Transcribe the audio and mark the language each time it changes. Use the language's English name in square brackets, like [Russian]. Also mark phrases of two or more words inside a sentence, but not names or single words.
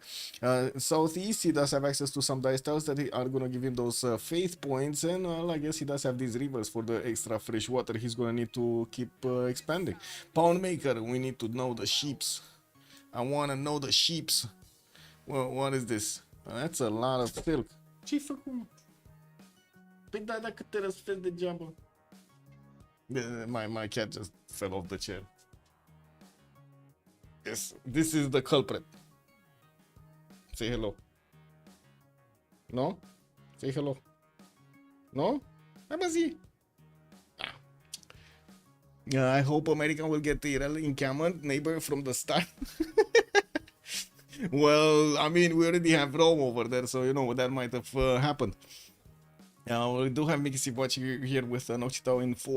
[English] Southeast, he does have access to some dice tiles that are gonna give him those faith points, and I guess he does have these rivers for the extra fresh water he's gonna need to keep expanding. Pound maker, we need to know the sheeps. I wanna know the sheeps. Well, what is this? That's a lot of silk. [Romanian] Ce făcut? Păi da, dacă te răsfeli degeaba. [English] My cat just fell off the chair. Yes, this is the culprit. Say hello. No? Say hello. No? [Romanian] Hai mă zi. [English] I hope America will get Irel encampment neighbor from the start. Well, I mean, we already have Rome over there, so you know that might have happened. We do have Mickey watching here with Nocitao in 4.